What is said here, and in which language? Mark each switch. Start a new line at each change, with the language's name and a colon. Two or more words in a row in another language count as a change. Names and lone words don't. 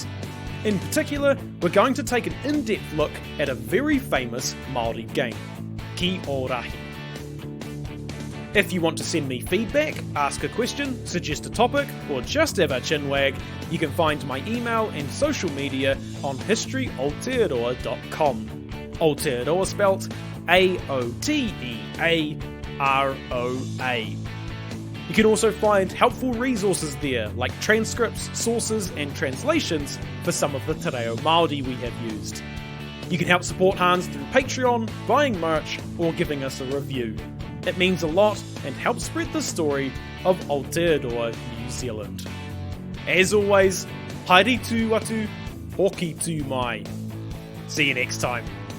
English: In particular, we're going to take an in-depth look at a very famous Māori game, Ki o Rahi. If you want to send me feedback, ask a question, suggest a topic, or just have a chinwag, you can find my email and social media on historyaotearoa.com. Aotearoa spelt A-O-T-E-A-R-O-A. You can also find helpful resources there, like transcripts, sources, and translations for some of the te reo Māori we have used. You can help support Hans through Patreon, buying merch, or giving us a review. It means a lot and helps spread the story of Aotearoa New New Zealand. As always,
Māori: haere tū atu, hoki tū mai.
English: See you next time.